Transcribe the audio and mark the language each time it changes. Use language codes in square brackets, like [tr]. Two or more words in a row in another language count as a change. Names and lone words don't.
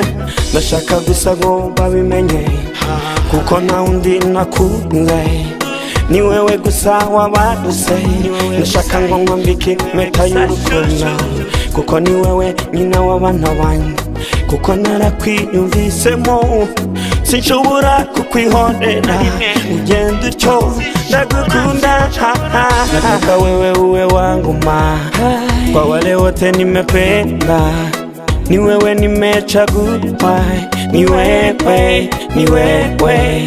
[rw] Ndashaka gusa ngo babimenye kuko nta wundi nakunze, ni wewe gusa wabaruse. Ndashaka ngo nkwambike impeta y'urukundo kuko ni wewe nyina w'abana banjye, kuko narakwiyumvisemo, sinshobora kukwihorera. Ugenda utyo ndagukunda, [sw] nataka wewe uwe wangu ma. Kwa wale wote nimependa, ni wewe nimechagua, ni wewe, ni wewe.